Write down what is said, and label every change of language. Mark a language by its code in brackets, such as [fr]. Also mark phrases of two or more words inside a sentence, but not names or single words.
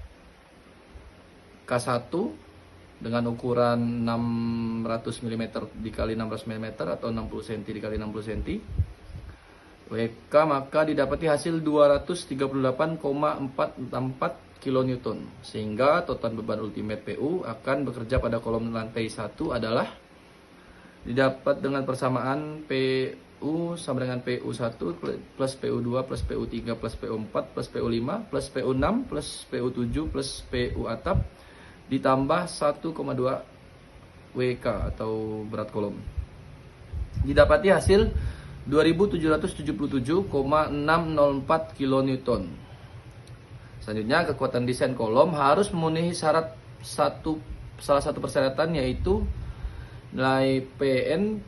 [id] K1 dengan ukuran 600 mm dikali 600 mm atau 60 cm dikali 60 cm WK, maka didapati hasil 238,464 kN, sehingga total beban ultimate PU akan bekerja pada kolom lantai 1 adalah didapat dengan persamaan PU sama dengan PU1 plus PU2 plus PU3 plus PU4 plus PU5 plus PU6 plus PU7 plus PU atap ditambah 1,2 WK atau berat kolom. Didapati hasil 2777,604 kN. Selanjutnya, kekuatan desain kolom harus memenuhi syarat salah satu persyaratan, yaitu nilai PN